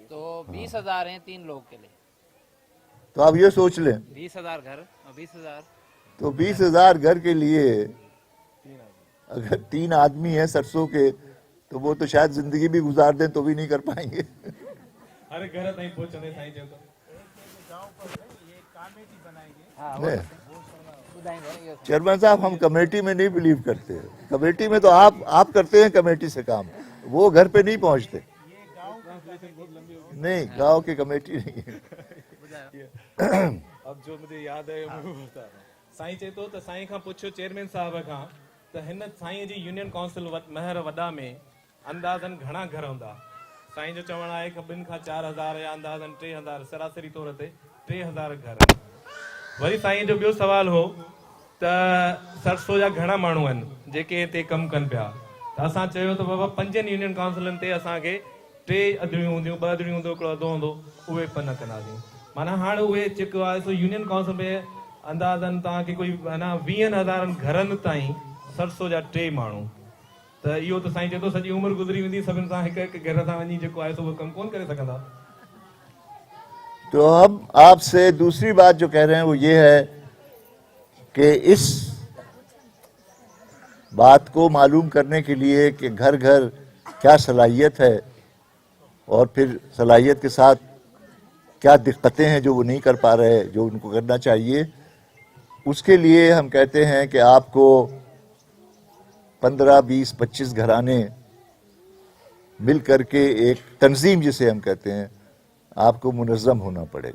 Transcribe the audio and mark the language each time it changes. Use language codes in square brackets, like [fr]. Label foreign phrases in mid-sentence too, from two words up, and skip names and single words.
[ur] تو 20,000 ہیں 3 لوگ کے لیے. تو آپ یہ سوچ لیں 20,000 گھر اور 20,000 تو 20,000 گھر کے لیے اگر 3 آدمی ہیں سرسوں کے تو وہ تو شاید زندگی بھی گزار دیں تو بھی نہیں کر پائیں گے. [sd] हर घर ताईं पहुंचने साईं चयो त [ur] نہیں, بتائیں گے یہ چیئرمین صاحب ہم کمیٹی میں نہیں بلیو کرتے ہیں۔ کمیٹی میں تو آپ کرتے ہیں کمیٹی سے کام، وہ گھر پے نہیں پہنچتے. نہیں، گاؤں کی کمیٹی نہیں ہے. اب جو مجھے یاد ہے میں بتا رہا ہوں. [sd] साईं चए थो त साईं खां पुछियो चेयरमैन साहब खां त हिन साईं जी यूनियन काउंसिल महर वॾा में अंदाज़न घणा घर हूंदा? साईं जो चवणु आहे कि 2 खां 4,000 या अंदाज़न 3,000 सरासरी तौर ते 3,000 घर। वरी साईं जो ॿियो सुवाल हो त सरसो जा घणा माण्हू आहिनि जेके हिते कमु कनि पिया? त असां चयो त बाबा 5 यूनियन काउंसिलनि ते असांखे 3 अदड़ियूं हूंदियूं, 2 अदड़ियूं हूंदियूं, हिकिड़ो अधो हूंदो, उहे न कंदासीं। माना हाणे उहे जेको आहे सो यूनियन काउंसिल में अंदाज़न तव्हांखे कोई 20,000 घरनि ताईं सरसो जा 3 माण्हू, त इहो त साईं चए थो सॼी उमिरि गुज़री वेंदी, सभिनि सां हिकु घर सां वञी जेको आहे सो उहो कमु कोन करे सघंदा। [ur] تو اب آپ سے دوسری بات جو کہہ رہے ہیں وہ یہ ہے کہ اس بات کو معلوم کرنے کے لیے کہ گھر گھر کیا صلاحیت ہے اور پھر صلاحیت کے ساتھ کیا دقتیں ہیں جو وہ نہیں کر پا رہے، جو ان کو کرنا چاہیے، اس کے لیے ہم کہتے ہیں کہ آپ کو 15، 20، 25 گھرانے مل کرکے ایک تنظیم جسے ہم کہتے ہیں آپ کو منظم ہونا پڑے گا.